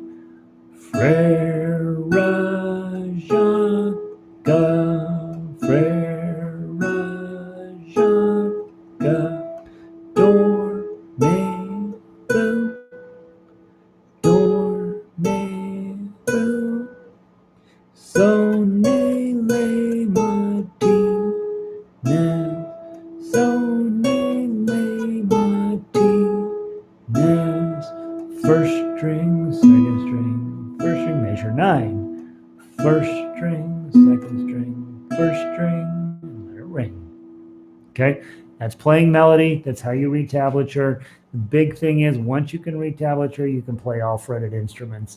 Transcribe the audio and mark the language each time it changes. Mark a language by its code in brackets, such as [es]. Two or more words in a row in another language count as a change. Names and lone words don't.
[fr] Frère, Jacques, Frère, Jacques, do, mi, do, do, mi, do, so, ne, le, ma, ti, ne, so, ne, le, ma, ti, ne. [en] First string, second string, first string, measure 9. First string, second string, first string, and let it ring. Okay, that's playing melody. That's how you read tablature. The big thing is once you can read tablature, you can play all fretted instruments.